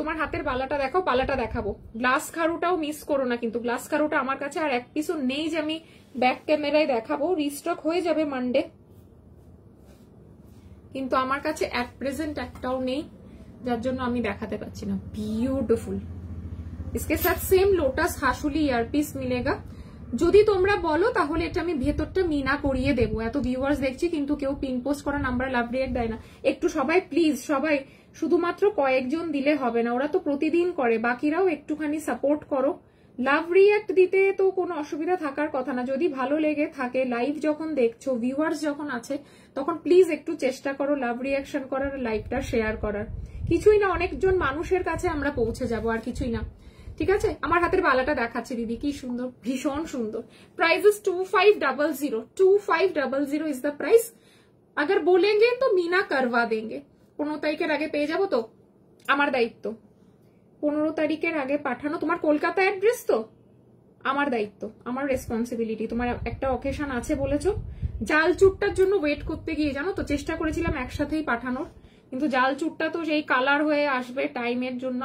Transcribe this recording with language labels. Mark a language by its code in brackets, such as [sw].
[bn] তোমার হাতের বালাটা দেখাও, বালাটা দেখাবো। গ্লাস খারুটাও মিস করো না কিন্তু, গ্লাস খারুটা আমার কাছে আর এক পিসও নেই যে আমি ব্যাক ক্যামেরায় দেখাবো, রিস্টক হয়ে যাবে মানডে, কিন্তু আমার কাছে অ্যাট প্রেজেন্ট একটাও নেই, যার জন্য আমি দেখাতে পাচ্ছি না। [hi] বিউটিফুল, इसके साथ सेम लोटस हासुली ইয়ারপিস মিলেগা। [bn] যদি তোমরা বলো তাহলে এটা আমি ভেতরটা মিনা করিয়ে দেবো। এত ভিউয়ার্স দেখছি কিন্তু কেউ পিন পোস্ট করা নাম্বার লাভ রিয়েক্ট দেয় না। একটু সবাই প্লিজ, সবাই শুধুমাত্র কয়েকজন দিলে হবে না, ওরা তো প্রতিদিন করে, বাকিরাও একটুখানি সাপোর্ট করো। লাভ রিয়েক্ট দিতে তো কোনো অসুবিধা থাকার কথা না, যদি ভালো লেগে থাকে, লাইভ যখন দেখছো, ভিউয়ার্স যখন আছে, তখন প্লিজ একটু চেষ্টা করো লাভ রিয়াকশন করার, লাইভটা শেয়ার করার। কিছুই না, অনেকজন মানুষের কাছে আমরা পৌঁছে যাব, আর কিছুই না, ঠিক আছে। আমার হাতের বালাটা দেখাচ্ছে দিদি, কি সুন্দর, ভীষণ সুন্দর। Price is 2500, 2500 is the price. [hi] अगर बोलेंगे तो मीना करवा देंगे। [bn] 15 তারিখের আগে পেয়ে যাবো তো, আমার দায়িত্ব। 15 তারিখের আগে পাঠানো, তোমার কলকাতা অ্যাড্রেস তো, আমার দায়িত্ব, আমার রেসপন্সিবিলিটি। তোমার একটা অকেশন আছে বলেছো, জাল চুটটার জন্য ওয়েট করতে গিয়ে জানো তো চেষ্টা করেছিলাম একসাথেই পাঠানোর, কিন্তু জাল চুটটা তো সেই কালার হয়ে আসবে টাইমের জন্য।